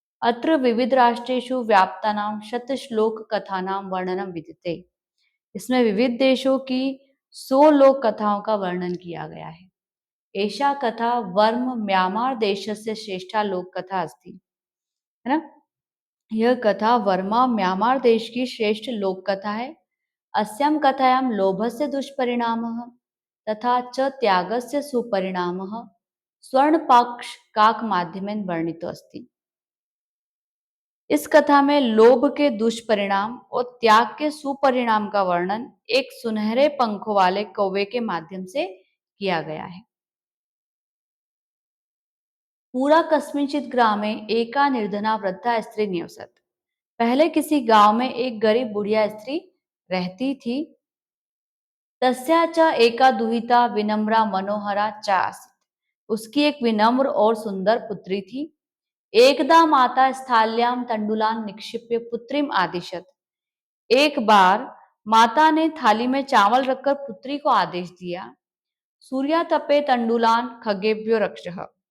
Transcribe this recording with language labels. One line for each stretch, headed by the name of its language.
Sanskrit: अत्र विविध राष्ट्रेषु व्याप्तानां शत श्लोक कथानां वर्णनम विद्यते।
Hindi: इसमें विविध देशों की 100 लोक कथाओं का वर्णन किया गया है।
Sanskrit: एषा कथा वर्म म्यांमार देशस्य श्रेष्ठा लोक कथा अस्ति, है ना।
Hindi: यह कथा वर्मा म्यांमार देश की श्रेष्ठ लोक कथा है।
Sanskrit: अस्यां कथायां लोभस्य दुष्परिणामः तथा च त्यागस्य सुपरिणामः स्वर्णपाक्ष काक माध्यमेन वर्णितो अस्ति।
Hindi: इस कथा में लोभ के दुष्परिणाम और त्याग के सुपरिणाम का वर्णन एक सुनहरे पंखों वाले कौवे के माध्यम से किया गया है।
Sanskrit: पूरा कस्मिंचित ग्रामे एका निर्धना वृद्धा स्त्री निवसत।
Hindi: पहले किसी गांव में एक गरीब बुढ़िया स्त्री रहती थी।
Sanskrit: तस्या च एका दुहिता विनम्रा मनोहरा च आसीत्।
Hindi: उसकी एक विनम्र और सुंदर पुत्री थी।
Sanskrit: एकदा माता स्थाल्यां तंडुलान निक्षिप्य पुत्रीम आदिशत।
Hindi: एक बार माता ने थाली में चावल रखकर पुत्री को आदेश दिया,
Sanskrit: सूर्यातपे तंडुलान खगेभ्यो रक्षः।